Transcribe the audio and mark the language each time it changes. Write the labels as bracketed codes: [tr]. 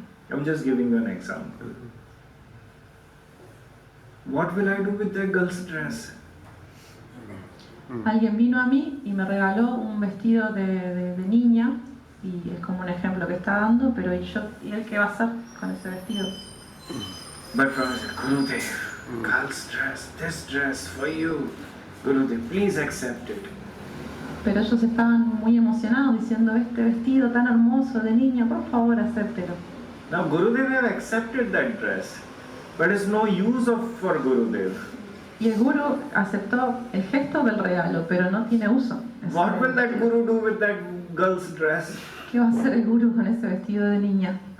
[en] I'm just giving you an example. What will I do with that girl's dress? [es] Alguien vino a mí y me regaló un vestido de niña y es como un ejemplo que está dando, pero ¿y él qué va a hacer con ese vestido? [en] But from Gurudev, girl's dress, this dress for you. Gurudev, please accept it. [es] Pero ellos estaban muy emocionados diciendo, este vestido tan hermoso de niña, por favor acéptelo. [en] Now Gurudev have accepted that dress, but it's no use for Gurudev. [es] Y el Guru aceptó el gesto del regalo, pero no tiene uso. [en] What will that Guru do with that girl's dress? [es] ¿Qué va a hacer el Guru con ese vestido de niña?